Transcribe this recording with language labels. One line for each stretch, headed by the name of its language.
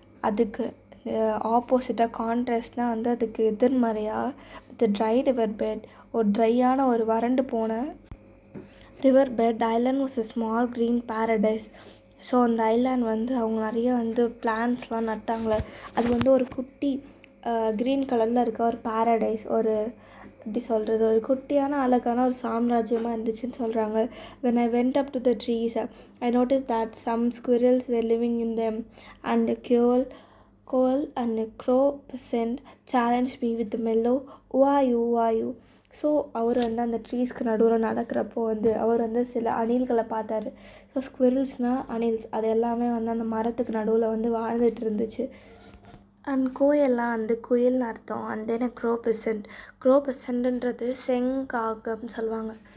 Tamil: அதுக்கு ஆப்போசிட்டாக கான்ட்ராஸ்ட்னால் வந்து அதுக்கு எதிர்மறையாக வித் ட்ரை ரிவர் பெட், ஒரு ட்ரையான ஒரு வறண்டு போன river bed
English: Island was a small green paradise.
Tamil: So அந்த ஐலாண்ட் வந்து அவங்க நிறைய வந்து பிளான்ட்ஸ்லாம் நட்டாங்களே, அது வந்து ஒரு குட்டி க்ரீன் கலரில் இருக்க ஒரு பேரடைஸ், ஒரு எப்படி சொல்கிறது, ஒரு குட்டியான அழகான ஒரு சாம்ராஜ்யமாக இருந்துச்சுன்னு சொல்கிறாங்க.
English: when I went up to the trees I noticed that some squirrels were living in them and a coal and a crow peasant challenged me with the mellow who are you.
Tamil: So அவர் வந்து அந்த ட்ரீஸ்க்கு நடுவில் நடக்கிறப்போ வந்து அவர் வந்து சில அணில்களை பார்த்தாரு. So ஸ்குவிரல்ஸ்னால் அணில்ஸ், அது எல்லாமே வந்து அந்த மரத்துக்கு நடுவில் வந்து வாழ்ந்துட்டு இருந்துச்சு. அண்ட் கோயெல்லாம் வந்து குயில்னு அர்த்தம். அண்ட் தென் க்ரோ பெசன்ட்ன்றது செங்காகம்னு சொல்லுவாங்க.